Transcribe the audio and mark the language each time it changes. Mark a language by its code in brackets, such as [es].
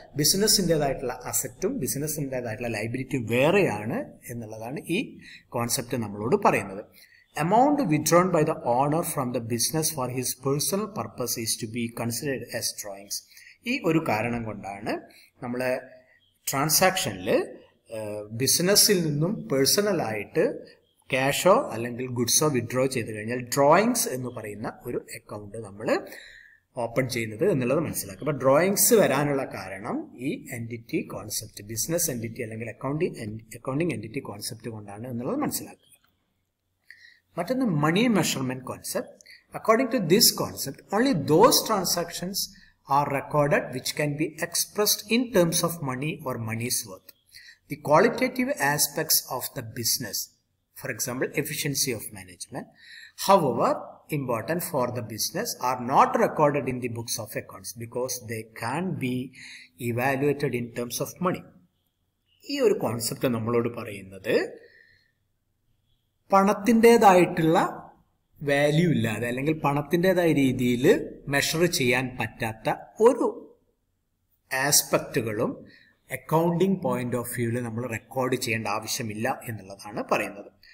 [ml] ബിസിനസ്സിൻ്റെതായിട്ടുള്ള അസറ്റും ബിസിനസ്സിൻ്റെതായിട്ടുള്ള ലൈബിലിറ്റിയും വേറെയാണ് എന്നുള്ളതാണ് ഈ കോൺസെപ്റ്റ് നമ്മളോട് പറയുന്നത്. [en] Amount withdrawn by the owner from the business for his personal purpose is to be considered as drawings. [ml] ഈ ഒരു കാരണം കൊണ്ടാണ് നമ്മളെ ട്രാൻസാക്ഷനിൽ ബിസിനസ്സിൽ നിന്നും പേഴ്സണലായിട്ട് ക്യാഷോ അല്ലെങ്കിൽ ഗുഡ്സോ വിഡ്രോ ചെയ്ത് കഴിഞ്ഞാൽ ഡ്രോയിങ്സ് എന്ന് പറയുന്ന ഒരു അക്കൗണ്ട് നമ്മൾ ഓപ്പൺ ചെയ്യുന്നത് എന്നുള്ളത് മനസ്സിലാക്കുക. അപ്പോൾ ഡ്രോയിങ്സ് വരാനുള്ള കാരണം ഈ എൻറ്റിറ്റി കോൺസെപ്റ്റ്, ബിസിനസ് എൻറ്റിറ്റി അല്ലെങ്കിൽ അക്കൗണ്ടിങ് എൻറ്റിറ്റി കോൺസെപ്റ്റ് കൊണ്ടാണ് എന്നുള്ളത് മനസ്സിലാക്കുക. മറ്റൊന്ന്, money measurement concept. [en] According to this concept, only those transactions are recorded which can be expressed in terms of money or money's worth. The qualitative aspects of the business, for example, efficiency of management, however important for the business, are not recorded in the books of accounts because they can be evaluated in terms of money. [ml] ഈ ഒരു concept നമ്മളോട് പറയുന്നത് പണത്തിൻ്റെതായിട്ടുള്ള value ഇല്ലാതെ അല്ലെങ്കിൽ പണത്തിൻ്റെതായ രീതിയിൽ measure ചെയ്യാൻ പറ്റാത്ത ഒരു ആസ്പെക്റ്റുകളും അക്കൗണ്ടിങ് പോയിന്റ് ഓഫ് വ്യൂവിൽ നമ്മൾ റെക്കോർഡ് ചെയ്യേണ്ട ആവശ്യമില്ല എന്നുള്ളതാണ് പറയുന്നത്.